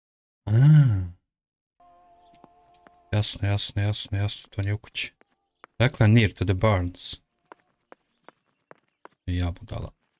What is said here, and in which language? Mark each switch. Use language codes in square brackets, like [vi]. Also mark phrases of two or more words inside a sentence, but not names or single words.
[bs] Jasno, to nije u kući. Rekla je [en] near to the barns. [bs] I ja budala.